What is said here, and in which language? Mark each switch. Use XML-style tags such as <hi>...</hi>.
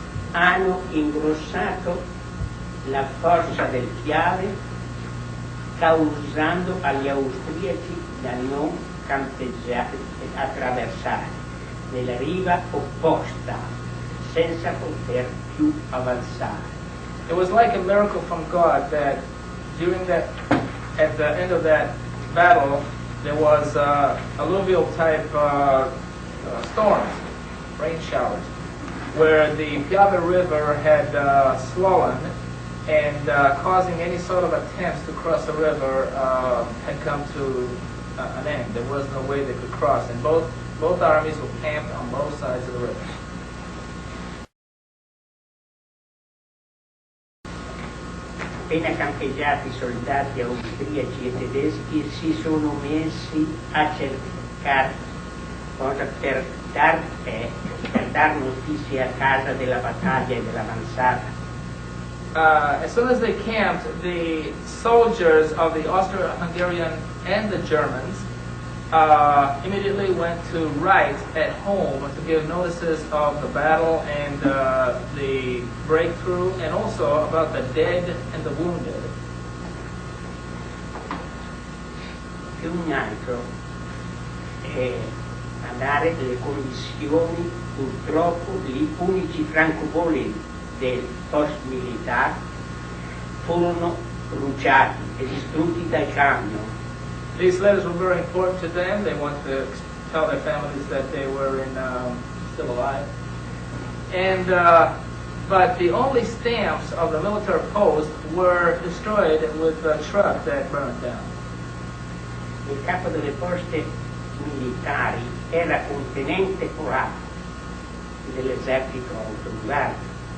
<it>hanno ingrossato la forza del piave, causando agli austriaci da non campeggiare e attraversare nella riva opposta senza poter più avanzare.</it> <en>It was like a miracle from God that during that, at the end of that battle, there was alluvial type storms, rain showers, where the Piave River had swollen and causing any sort of attempts to cross the river had come to an end. There was no way they could cross, and both armies were camped on both sides of the river.</en> <it>Appena campeggiati i soldati austriaci e tedeschi si sono messi a cercare cosa per dar notizie a casa della battaglia e dell'avanzata.</it> <en>As soon as they camped, the soldiers of the Austria-Hungarian and the Germans immediately went to write at home to give notices of the battle and the breakthrough, and also about the dead and the wounded.</en> <it>Più un altro è a dare le commissioni, purtroppo gli unici francobolli del post militare furono bruciati e distrutti dal camion.</it> <en>These letters were very important to them. They wanted to tell their families that they were still alive. And but the only stamps of the military post were destroyed with the truck that burned down.</en> <it>Il capo delle poste militari era un tenente polacco dell'esercito austro-ungarico.</it>